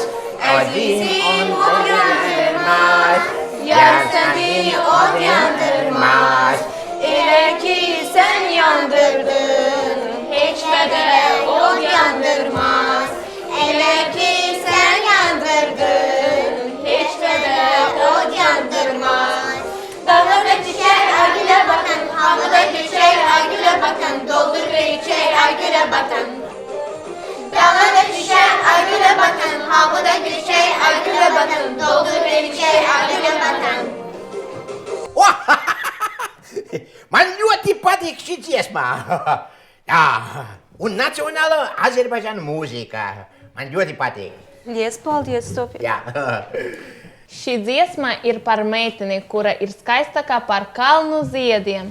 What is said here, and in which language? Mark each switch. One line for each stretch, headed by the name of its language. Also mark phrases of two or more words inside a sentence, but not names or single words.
Azerbaijani: Azizim o yandırmaz. Yar seni o yandırmaz. Elə ki sən yandırdın, heç qədər o yandırmaz. Elə ki sən yandırdın, heç qədər o yandırmaz. Dağlara düşər, ay gülə baxın, havada düşər, ay gülə baxın, doldur və içər, ay gülə baxın. Dağlara düşər, ay gülə baxın, havada düşər, ay gülə baxın, doldur və içər, ay gülə baxın.
Latvian: Man ļoti patīk šī dziesma. Jā, un nacionāla Azerbaidžāna mūzika. Man ļoti patīk. Lies, paldies, Sofija. Jā. Šī dziesma ir par meiteni, kura ir skaistākā par kalnu ziediem.